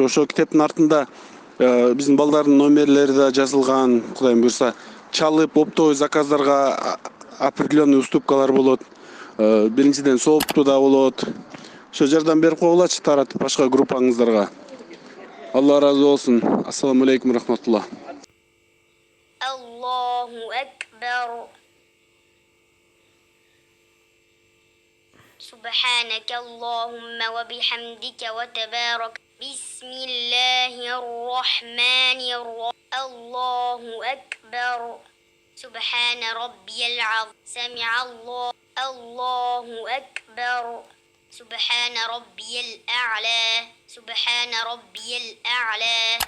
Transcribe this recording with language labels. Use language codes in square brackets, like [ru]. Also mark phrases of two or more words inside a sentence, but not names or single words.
[ky] Ошо китептин артында биздин балдардын номерлери да жазылган, Кудайым буйрса чалып [ru] оптовый заказдарга определенный уступкалар [ky] болот. Биринчиден сооптуу да болот. Ошо жардам берип койгулачы таратып башка группаңыздарга. Алла ыраазы болсун. [ar] السلام عليكم رحمة الله. الله أكبر. سبحانك اللهم وبحمدك وتبارك بسم الله الرحمن الرحيم الله أكبر سبحان ربي العظيم سمع الله الله أكبر سبحان ربي الأعلى سبحان ربي الأعلى